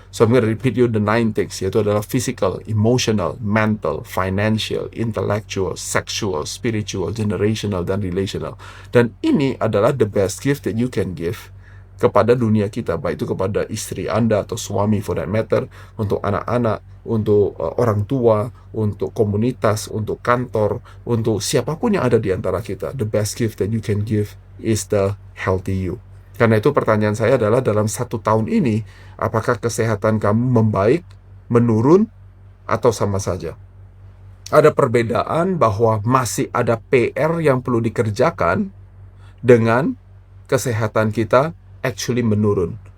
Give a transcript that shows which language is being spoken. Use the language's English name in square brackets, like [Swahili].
[English] So I'm going to repeat you the 9 things, [Indonesian] yaitu adalah [English] physical, emotional, mental, financial, intellectual, sexual, spiritual, generational, dan relational. [Indonesian] Dan ini adalah [English] the best gift that you can give [Indonesian] kepada dunia kita, baik itu kepada istri Anda atau suami [English] for that matter, [Indonesian] untuk anak-anak, untuk orang tua, untuk komunitas, untuk kantor, untuk siapapun yang ada di antara kita. [English] The best gift that you can give is the healthy you. [Indonesian] Karena itu pertanyaan saya adalah, dalam 1 tahun ini, apakah kesehatan kamu membaik, menurun, atau sama saja? Ada perbedaan bahwa masih ada PR yang perlu dikerjakan dengan kesehatan kita actually menurun.